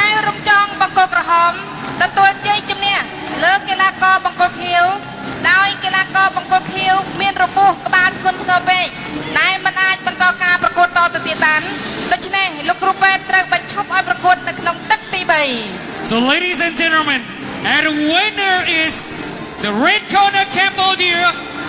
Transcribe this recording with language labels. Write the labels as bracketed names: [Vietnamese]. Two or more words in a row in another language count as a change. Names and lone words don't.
[Khmer] កែរំចង់បង្គោលក្រហមទទួលជ័យជំនះលើកីឡាករបង្គោលខៀវដោយកីឡាករបង្គោលខៀវមានរបួសក្បាលធ្ងន់ធ្ងរពេកដែលមិនអាចបន្តការប្រកួតតទៅទៀតបានដូច្នេះលោកគ្រូពេទ្យត្រូវបញ្ឈប់ឲ្យប្រកួតនៅក្នុងទឹកទី3 [English] So ladies and gentlemen, and the winner is the red corner Cambodia